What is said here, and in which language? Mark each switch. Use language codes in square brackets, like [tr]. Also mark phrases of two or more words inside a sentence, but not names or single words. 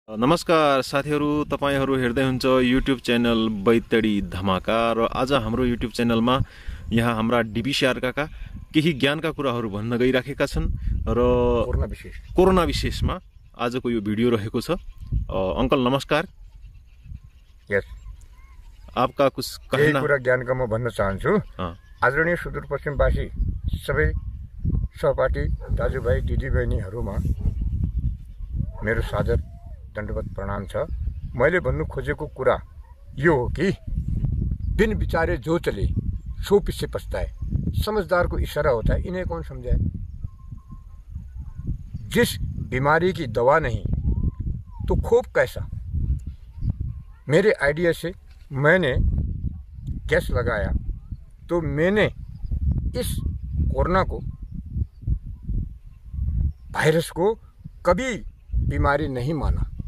[ne] नमस्कार साथीहरु, तपाईहरु हेर्दै हुनुहुन्छ युट्युब च्यानल बैतडी धमाका र आज हाम्रो युट्युब च्यानलमा यहाँ हाम्रा डीबीसीआर काका केही ज्ञानका कुराहरु भन्न गइराखेका छन् र कोरोना विशेषमा आजको यो भिडियो रहेको छ। अंकल नमस्कार। यस, [hi] आपका कुछ कहना? [ne] कुरा ज्ञानका म भन्न चाहन्छु। आदरणीय सुदूरपश्चिमवासी सबै सहपाठी दाजुभाइ दिदीबहिनीहरुमा मेरो सादर दण्डवत प्रणाम छ। मैले भन्नु खोजेको कुरा यो हो कि [hi] बिन विचारे जो चले सो पीछे पछताए। समझदार को इशारा होता है, इन्हें कौन समझाए। जिस बीमारी की दवा नहीं तो खूब कैसा। मेरे आइडिया से मैंने गैस लगाया तो मैंने इस कोरोना को, वायरस को कभी बीमारी नहीं माना।